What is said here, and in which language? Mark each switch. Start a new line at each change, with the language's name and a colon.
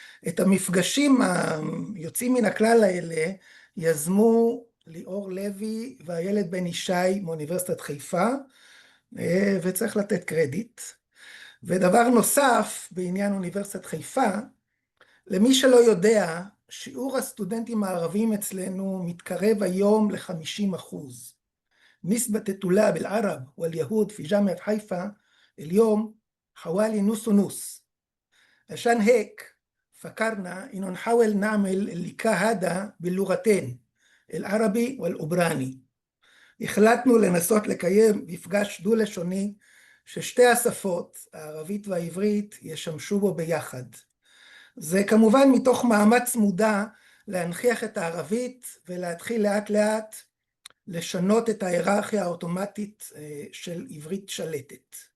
Hebrew: את המפגשים היוצאים מן הכלל האלה יזמו ליאור לוי והילד בן ישי מאוניברסיטת חיפה, וצריך לתת קרדיט. ודבר נוסף בעניין אוניברסיטת חיפה, למי שלא יודע, שיעור הסטודנטים הערבים אצלנו מתקרב היום ל-50%.
Arabic: نسبة الطلاب العرب واليهود في جامعة حيفا اليوم حوالي نص ونص. عشان هيك فكرنا إنه نحاول نعمل اللقاء هذا باللغتين العربي والأوبراني.
Hebrew: החלטנו לנסות לקיים מפגש דו-לשוני ששתי השפות, הערבית והעברית, ישמשו בו ביחד. זה כמובן מתוך מאמץ מודע להנכיח את הערבית ולהתחיל לאט לאט לשנות את ההיררכיה האוטומטית של עברית שלטת.